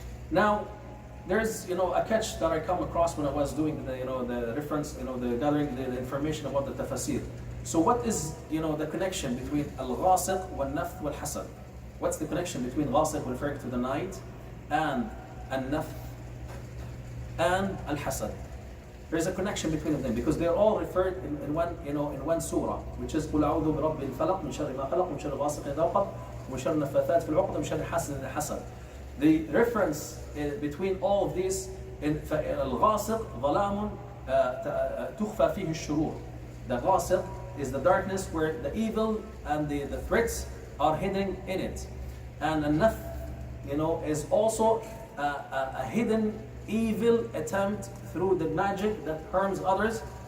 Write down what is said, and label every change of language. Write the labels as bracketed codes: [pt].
[en] Now there's a catch that I come across when I was doing the reference, the gathering the information about the tafsir. So what is the connection between al-ghasiq wal-nafth wal-hasad? What's the connection between ghasiq, referring to the night, and al-nafth and al-hasad? There's a connection between them because they're all referred in one surah, which is [ar] قُلْ أَعُوذُ بِرَبِّ الْفَلَقِ مِنْ شَرِّ مَا خَلَقَ مِنْ شَرِّ غَاسِقٍ إِذَا وَقَبَ وَمِنْ شَرِّ النَّفَّاثَاتِ فِي الْعُقَدِ وَمِنْ شَرِّ حَاسِدٍ إِذَا حَسَدَ. [en] The reference between all of these in [ar] الغاسق ظلام تخفى فيه الشرور. [en] The ghasiq is the darkness where the evil and the threats are hidden in it. And an-nath, is also a hidden evil attempt through the magic that harms others.